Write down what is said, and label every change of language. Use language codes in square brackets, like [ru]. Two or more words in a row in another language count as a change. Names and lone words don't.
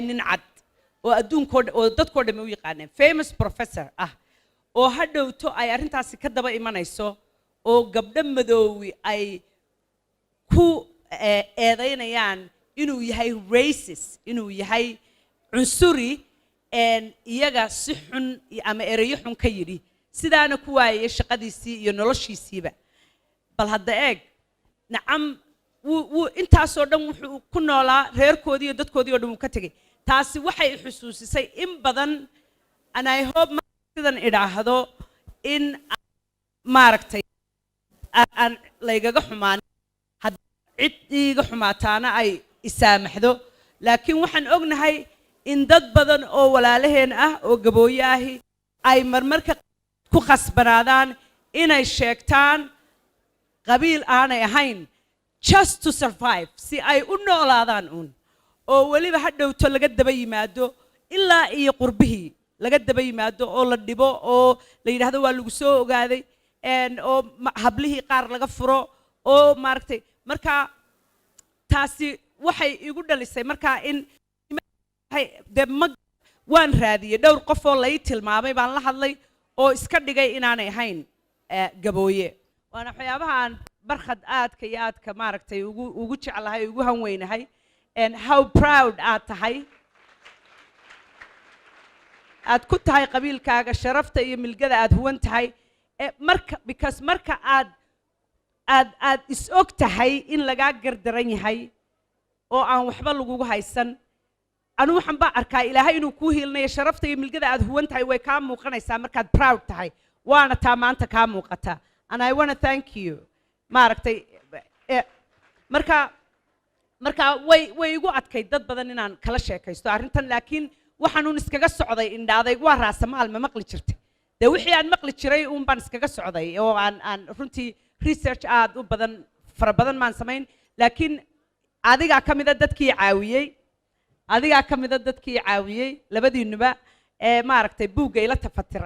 [so] nin cad oo adduunkoo oo dadkoo dhammi u yaqaaneen, [en] famous professor [so] ah, oo hadhowto ay arrintaasi ka daba imanayso oo gabdho madoowi ay ku eedaynayaan inuu yahay racist, inuu yahay cunsuri, iyaga si xun ama erayo xun ka yidhi, sidaana ku waayay shaqadiisii iyo noloshiisiiba. bal hadda eeg nacam intaasoo dhan wuxuu ku noolaa reerkoodii iyo dadkoodii oo dhan uu ka tegay. taasi waxay xusuusisay in badan, [en] and I hope [so] sidan idhaahdo in maaragtay aan laygaga xumaan, cid iiga xumaataana ay isaamaxdo, laakiin waxaan ognahay in dad badan oo walaalaheen ah oo gabooye ahi ay marmarka ku khasbanaadaan inay sheegtaan qabiil aanay ahayn [en] just to survive, [so] si ay u noolaadaan uun, oo weliba hadhowto laga daba yimaado ilaa iyo qurbihii laga daba yimaado oo la dhibo oo la yidhaahdo waa lagu soo ogaaday, oo hablihii qaar laga furo oo maaragtay. marka taasi waxay igu dhalisay markaa in waan raadiyey dhowr qof oo lay tilmaamay baan la hadlay oo iska dhigay inaanay ahayn gabooye. waana waxyaabaha aan barkhad aadka iyo aadka maaragtay ugu jeclahay, ugu hanweynahay, [en] and how proud [so] aad tahay, aad ku tahay qabiilkaaga, sharafta iyo milgada aad huwan tahay, because marka aad is og tahay in lagaa gardaran yahay oo aan waxba lagugu haysan, anu waxaan baa arkaa ilaahay inuu kuu hiilinayo, sharafta iyo milgada aad huwan tahay way kaa muuqanaysaa markaad proud tahay, waana taa maanta kaa muuqata, [en] and I want to thank you. [so] maaragtay marka way igu adkay dad badan inaan kala sheekaysto arrintan, laakiin waxaanuun iskaga socday indhaaday waa raasamaal ma maqli jirtay, dee wixii aan maqli jiray uun baan iskaga socday oo aan runtii research aad u badan fara badan maan samayn, laakiin adigaa ka mida dadkii caawiyey labadiinuba maaragtay buugga ila tafatiray.